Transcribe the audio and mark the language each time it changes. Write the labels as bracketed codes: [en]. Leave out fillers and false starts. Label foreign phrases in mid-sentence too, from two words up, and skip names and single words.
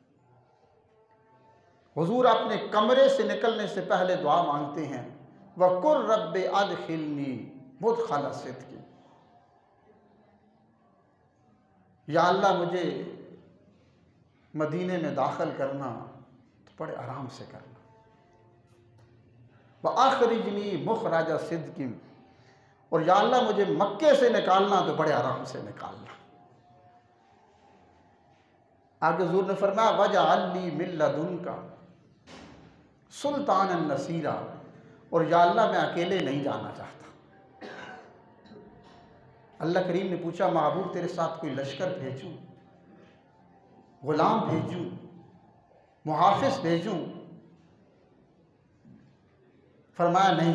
[hi] हुजूर अपने कमरे से निकलने से पहले दुआ मांगते हैं, [ar] وقل ربّ أدخلني مدخل صدق, [hi] या अल्लाह मुझे मदीने में दाखिल करना तो बड़े आराम से करना। [ar] وأخرجني مخرج صدق, [hi] और या अल्लाह मुझे मक्के से निकालना तो बड़े आराम से निकालना। आगे हुजूर ने फरमाया [ar] واجعل لي من لدنك سلطانا نصيرا, [hi] और या अल्लाह मैं अकेले नहीं जाना चाहता। अल्लाह करीम ने पूछा, महबूब तेरे साथ कोई लश्कर भेजूं, गुलाम भेजूं, मुहाफिज भेजूं? फरमाया नहीं।